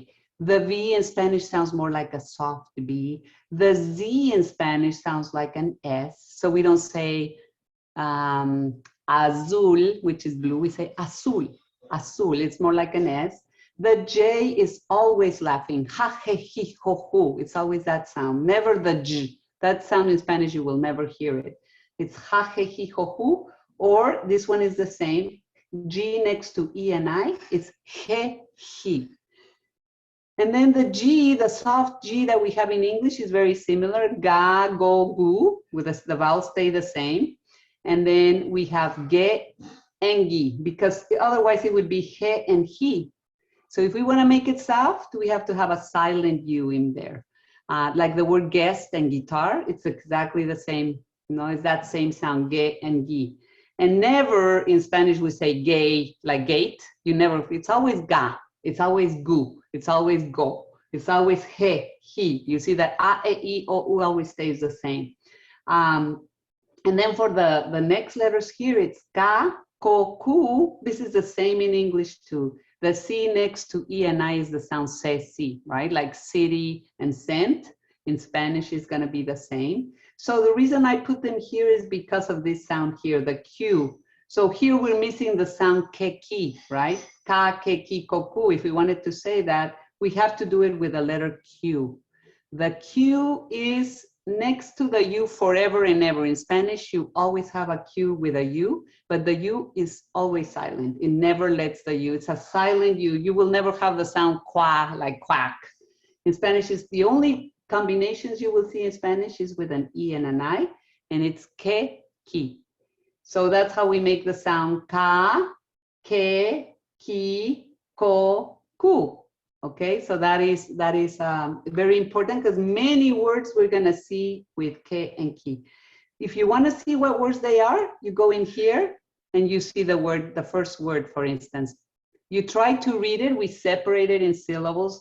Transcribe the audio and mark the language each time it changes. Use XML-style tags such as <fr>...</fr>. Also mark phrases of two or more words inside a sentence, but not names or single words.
<en>The V in Spanish sounds more like a soft B. The Z in Spanish sounds like an S. So we don't say azul, which is blue. We say azul. Azul. It's more like an S. The J is always laughing. Ha, he, hi, ho, hu. It's always that sound. Never the J. That sound in Spanish, you will never hear it. It's ha, he, hi, ho, hu. Or this one is the same. G next to E and I, it's he, he. And then the G, the soft G that we have in English is very similar. Ga, go, gu, with the vowels stay the same. And then we have ge and gi, because otherwise it would be he and he. So if we want to make it soft, we have to have a silent U in there. Like the word guest and guitar, it's exactly the same. It's that same sound, ge and gi. And never in Spanish we say gay, like gate. It's always ga, it's always gu, it's always go, it's always he, he. You see that a, e, I, o, u always stays the same. And then for the next letters here, it's ka, ko, ku. This is the same in English too. The C next to E and I is the sound se, si, right? Like city and cent in Spanish is going to be the same. So the reason I put them here is because of this sound here, the Q. So here we're missing the sound ke, ki, right? Ka, ke, ki, ko, ku. If we wanted to say that, we have to do it with the letter Q. The Q is next to the U forever and ever. In Spanish, you always have a Q with a U, but the U is always silent. It never lets the U. It's a silent U. You will never have the sound qua, like quack. In Spanish, it's the only combinations you will see in Spanish is with an E and an I, and it's que, ki. So that's how we make the sound ka, ke, ki, ko, ku. Okay, so that is very important because many words we're gonna see with ke and ki. If you want to see what words they are, you go in here and you see the word, the first word, for instance. You try to read it, we separate it in syllables.</en>